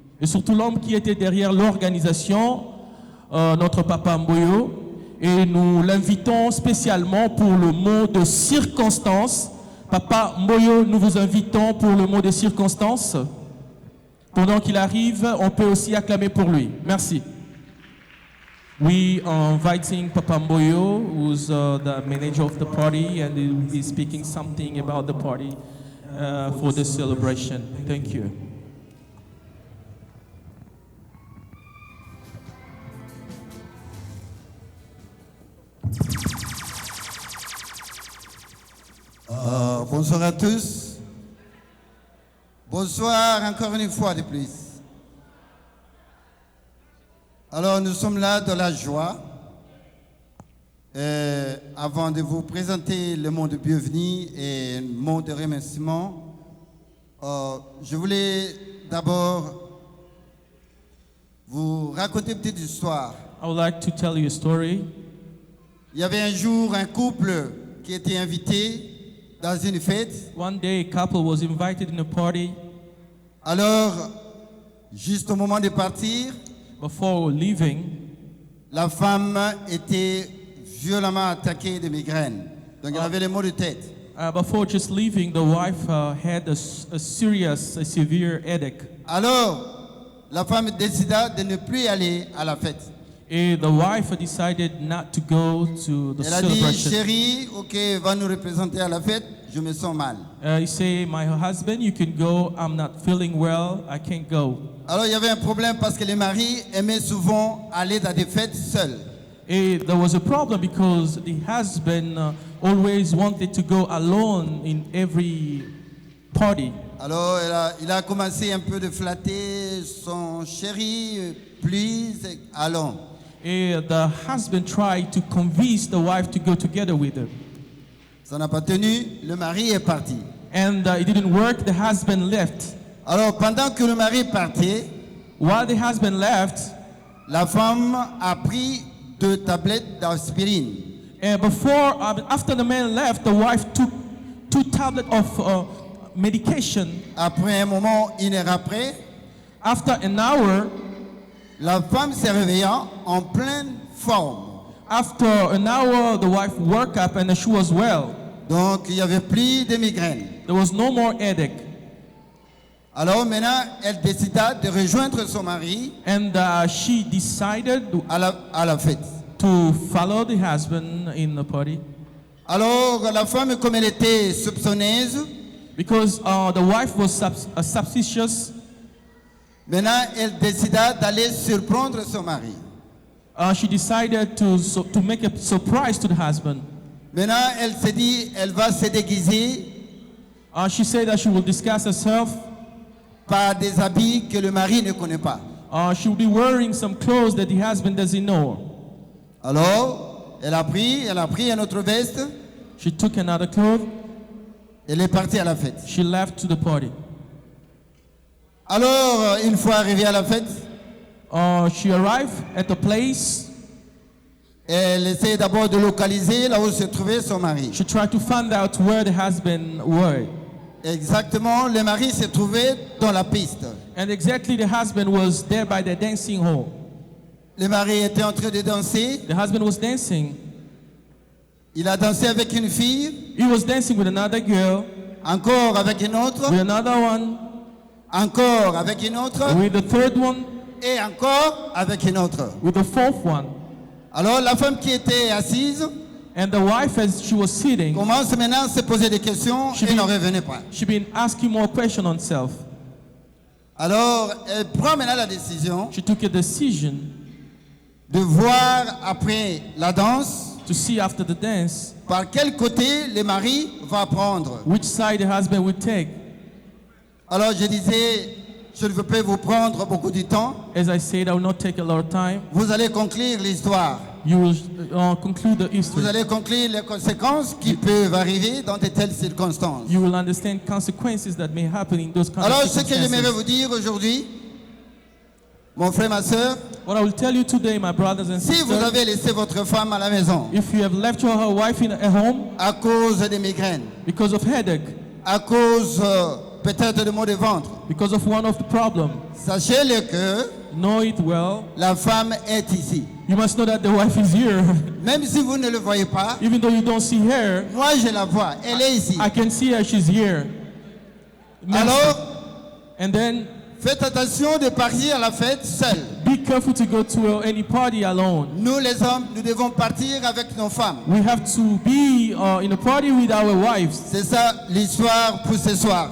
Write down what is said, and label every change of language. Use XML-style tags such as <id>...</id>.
<fr>Et surtout l'homme qui était derrière l'organisation, notre papa Mboyo. Et nous l'invitons spécialement pour le mot de circonstance. Papa Mboyo, nous vous invitons pour le mot de circonstance. Pendant qu'il arrive, on peut aussi acclamer pour lui. Merci.</fr> <en>We are inviting Papa Mboyo, who's the manager of the party, and he will be speaking something about the party for the celebration. Thank you.</en> <fr>Bonsoir à tous. Bonsoir encore une fois de plus. Alors nous sommes là dans la joie. Avant de vous présenter le mot de bienvenue et le mot de remerciement, je voulais d'abord vous raconter une petite histoire.</fr> <en>I would like to tell you a story.</en> <fr>Il y avait un jour un couple qui était invité dans une fête.</fr> <en>One day, a couple was invited in a party.</en> <fr>Alors, juste au moment de partir,</fr> <en>before leaving,</en> <fr>la femme était violemment attaquée de migraine. Donc, elle avait les maux de tête.</fr> <en>Before just leaving, the wife had a severe headache.</en> <fr>Alors, la femme décida de ne plus aller à la fête.</fr> <en>And the wife decided not to go to the</en> <fr>Elle a dit,</fr> <en>celebration.</en> <fr>chérie, ok, va nous représenter à la fête, je me sens mal.</fr> <en>He say, my husband, you can go. I'm not feeling well. I can't go.</en> <fr>Alors, il y avait un problème parce que les maris aimaient souvent aller dans des fêtes seuls.</fr> <en>And there was a problem because the husband always wanted to go alone in every party.</en> <fr>Alors, il a commencé un peu de flatter son chéri,</fr> <en>please,</en> <fr>allons.</fr> <en>And the husband tried to convince the wife to go together with him.</en> <fr>Ça n'a pas tenu, le mari est parti.</fr> <en>And it didn't work, the husband left.</en> <fr>Alors, pendant que le mari partait,</fr> <en>while the husband left,</en> <fr>la femme a pris 2 tablettes d'aspirine.</fr> <en>And after the man left, the wife took 2 tablets of medication.</en> <fr>Après un moment, 1 heure après,</fr> <en>after an hour,</en> <fr>la femme s'est réveillée en pleine forme.</fr> <en>After an hour, the wife woke up and she was well.</en> <fr>Donc, il n'y avait plus de migraine.</fr> <en>There was no more headache.</en> <fr>Alors maintenant, elle décida de rejoindre son mari.</fr> <en>And she decided</en> <fr>à la fête.</fr> <en>To follow the husband in the party.</en> <fr>Alors, la femme, comme elle était soupçonneuse,</fr> <en>because the wife was suspicious,</en> <fr>maintenant, elle décida d'aller surprendre son mari.</fr> <en>She decided to make a surprise to the husband.</en> <fr>Maintenant, elle s'est dit, elle va se déguiser.</fr> <en>She said that she will disguise herself</en> <fr>par des habits que le mari ne connaît pas.</fr> <en>She will be wearing some clothes that the husband doesn't know.</en> <fr>Alors, elle a pris une autre veste.</fr> <en>She took another cloth.</en> <fr>Elle est partie à la fête.</fr> <en>She left to the party.</en> <fr>Alors, une fois arrivée à la fête,</fr> <en>she arrived at the place.</en> <fr>Elle essayait d'abord de localiser là où se trouvait son mari.</fr> <en>She tried to find out where the husband were.</en> <fr>Exactement, le mari se trouvait dans la piste.</fr> <en>And exactly, the husband was there by the dancing hall.</en> <fr>Le mari était en train de danser.</fr> <en>The husband was dancing.</en> <fr>Il a dansé avec une fille.</fr> <en>He was dancing with another girl.</en> <fr>Encore avec une autre.</fr> <en>With another one.</en> <fr>Encore avec une autre.</fr> <en>With the third one.</en> <fr>Et encore avec une autre.</fr> <en>With the fourth one.</en> <fr>Alors la femme qui était assise,</fr> <en>and the wife, as she was sitting,</en> <fr>commence maintenant à se poser des questions et n'en revenait pas.</fr> <en>She been asking more questions on herself.</en> <fr>Alors elle prend maintenant la décision.</fr> <en>She took a decision</en> <fr>de voir après la danse,</fr> <en>to see after the dance,</en> <fr>par quel côté le mari va prendre.</fr> <en>Which side the husband would take.</en> <fr>Alors je disais, je ne veux pas vous prendre beaucoup de temps.</fr> <en>As I said, I will not take a lot of time.</en> <fr>Vous allez conclure l'histoire.</fr> <en>You will conclude the history.</en> <fr>Vous allez conclure les conséquences qui peuvent arriver dans de telles circonstances.</fr> <en>You will understand consequences that may happen in those kind</en> <fr>Alors,</fr> <en>of circumstances.</en> <fr>ce que j'aimerais vous dire aujourd'hui, mon frère, ma soeur,</fr> <en>what I will tell you today, my brothers and sisters,</en> <fr>si vous avez laissé votre femme à la maison,</fr> <en>if you have left your wife at home,</en> <fr>à cause des migraines,</fr> <en>because of headache,</en> <fr>à cause peut-être de maux de ventre,</fr> <en>Because of one of the problems.</en> <fr>Sachez-le que</fr> <en>Know it well.</en> <fr>la femme est ici.</fr> <en>You must know that the wife is here.</en> <fr>Même si vous ne le voyez pas,</fr> <en>Even though you don't see her,</en> <fr>moi je la vois, elle est ici.</fr> <en>I can see her, she's here.</en> <fr>Alors,</fr> <en>and then</en> <fr>faites attention de partir à la fête seul.</fr> <en>be careful to go to any party alone.</en> <fr>Nous les hommes, nous devons partir avec nos femmes.</fr> <en>We have to be in a party with our wives.</en> <fr>C'est ça l'histoire pour ce soir.</fr>